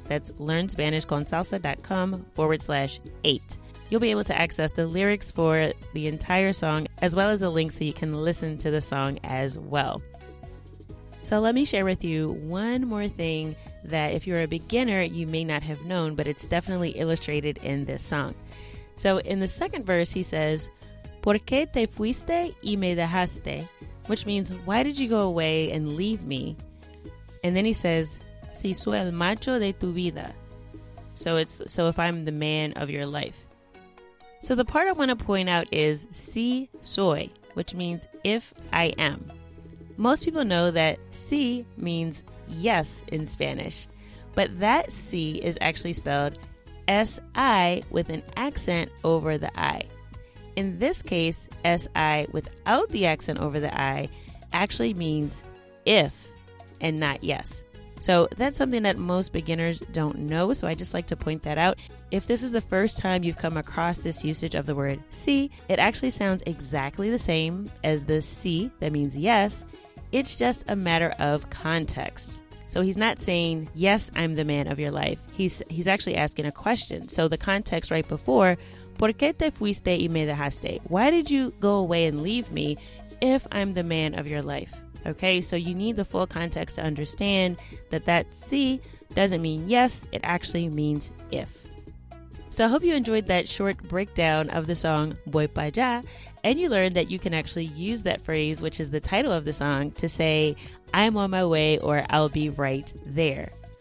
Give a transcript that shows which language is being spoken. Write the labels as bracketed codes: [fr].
[en] That's learnspanishconsalsa.com/8. You'll be able to access the lyrics for the entire song as well as a link so you can listen to the song as well. So let me share with you one more thing that if you're a beginner, you may not have known, but it's definitely illustrated in this song. So in the second verse, he says, [es] ¿Por qué te fuiste y me dejaste? [en] Which means, why did you go away and leave me? And then he says, [es] Si soy el macho de tu vida. [en] So if I'm the man of your life. So the part I want to point out is si soy, which means if I am. Most people know that si means yes in Spanish, but that si is actually spelled S-I with an accent over the I. In this case, S-I without the accent over the I actually means if and not yes. So that's something that most beginners don't know, so I just like to point that out. If this is the first time you've come across this usage of the word sí, it actually sounds exactly the same as the sí, that means yes. It's just a matter of context. So he's not saying, yes, I'm the man of your life. He's actually asking a question. So the context right before, [es] ¿Por qué te fuiste y me dejaste? [en] Why did you go away and leave me if I'm the man of your life? Okay, so you need the full context to understand that sí doesn't mean yes, it actually means if. So I hope you enjoyed that short breakdown of the song Voy pa' allá, and you learned that you can actually use that phrase, which is the title of the song, to say, I'm on my way or I'll be right there.